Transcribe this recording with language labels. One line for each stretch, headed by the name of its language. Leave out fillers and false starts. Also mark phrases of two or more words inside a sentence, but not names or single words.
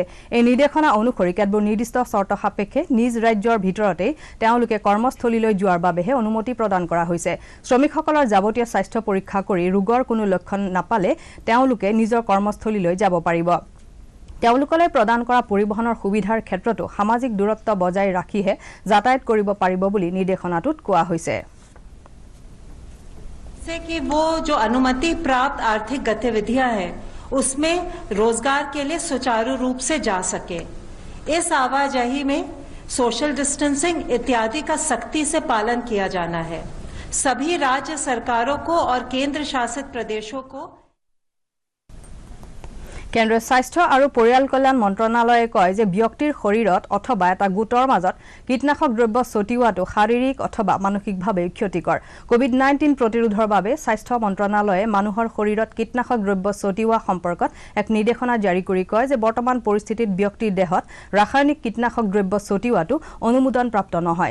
Assamese: এই নিৰ্দেশনা অনুসৰি কেতবোৰ নিৰ্দিষ্ট চৰ্ত সাপেক্ষে নিজ ৰাজ্যৰ ভিতৰতেই তেওঁলোকে কৰ্মস্থলীলৈ যোৱাৰ বাবেহে অনুমতি প্ৰদান কৰা হৈছে। শ্ৰমিকসকলৰ যাৱতীয় স্বাস্থ্য পৰীক্ষা কৰি ৰোগৰ কোনো লক্ষণ নাপালে তেওঁলোকে নিজৰ কৰ্মস্থলীলৈ যাব পাৰিব। তেওঁলোকলৈ প্ৰদান কৰা পৰিবহনৰ সুবিধাৰ ক্ষেত্ৰতো সামাজিক দূৰত্ব বজাই ৰাখিহে যাতায়াত কৰিব পাৰিব বুলি নিৰ্দেশনাটোত কোৱা হৈছে।
Hindi: से कि वो जो अनुमति प्राप्त आर्थिक गतिविधियां हैं उसमें रोजगार के लिए सुचारू रूप से जा सके। इस आवाजाही में
English: social distancing
Hindi: इत्यादि का सख्ती से पालन किया जाना है। सभी राज्य सरकारों को और केंद्र शासित प्रदेशों को
Assamese: কেন্দ্ৰীয় স্বাস্থ্য আৰু পৰিয়াল কল্যাণ মন্ত্ৰণালয়ে কয় যে ব্যক্তিৰ শৰীৰত অথবা এটা গোটৰ মাজত কীটনাশক দ্ৰব্য ছটিওৱাটো শাৰীৰিক অথবা মানসিকভাৱে ক্ষতিকৰ। কোভিড-19 প্ৰতিৰোধৰ বাবে স্বাস্থ্য মন্ত্ৰণালয়ে মানুহৰ শৰীৰত কীটনাশক দ্ৰব্য ছটিওৱা সম্পৰ্কত এক নিৰ্দেশনা জাৰি কৰি কয় যে বৰ্তমান পৰিস্থিতিত ব্যক্তিৰ দেহত ৰাসায়নিক কীটনাশক দ্ৰব্য ছটিওৱাটো অনুমোদনপ্ৰাপ্ত নহয়।